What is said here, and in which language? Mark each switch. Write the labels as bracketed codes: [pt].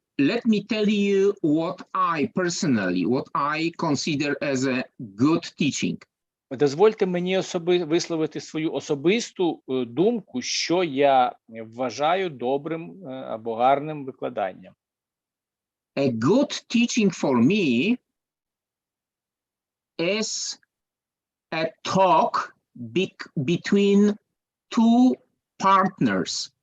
[en] let me tell you what I consider as a good teaching. [uk] Дозвольте мені висловити свою особисту думку, що я вважаю добрим або гарним викладанням. [en] A good teaching for me is a talk between two partners.